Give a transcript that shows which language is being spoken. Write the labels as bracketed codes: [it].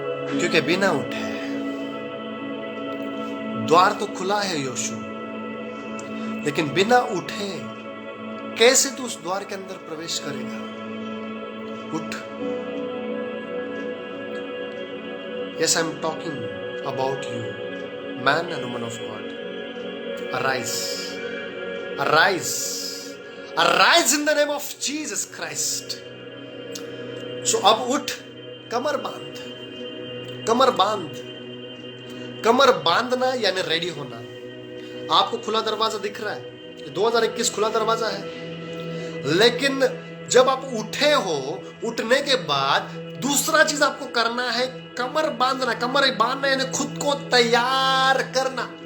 [hi] क्योंकि बिना उठे, द्वार तो खुला है योशू, लेकिन बिना उठे कैसे तू उस द्वार के अंदर प्रवेश करेगा? उठ। [en] Yes, I am talking about you, man and woman of God. Arise. Arise. Arise in the name of Jesus Christ. [hi] So अब उठ, कमर बांध, कमर बांध। कमर बांधना यानी रेडी होना। आपको खुला दरवाजा दिख रहा है, 2021 खुला दरवाजा है, लेकिन जब आप उठे हो, उठने के बाद दूसरा चीज आपको करना है, कमर बांधना। कमर बांधना यानी खुद को तैयार करना।